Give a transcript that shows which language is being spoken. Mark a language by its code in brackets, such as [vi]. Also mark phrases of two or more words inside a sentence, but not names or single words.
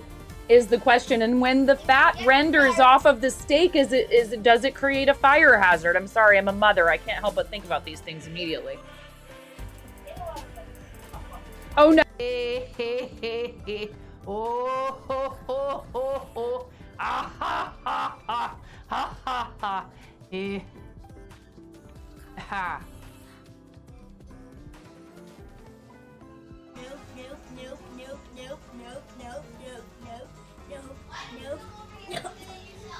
[en] Is the question. And when the fat renders off of the steak, does it create a fire hazard? I'm sorry, I'm a mother. I can't help but think about these things immediately. Oh no. Oh ho ho ho ho. Ah ha ha ha ha ha ha. Ha. Nope, nope, nope, nope, nope, nope, nope, nope, nope, nope, nope, nope.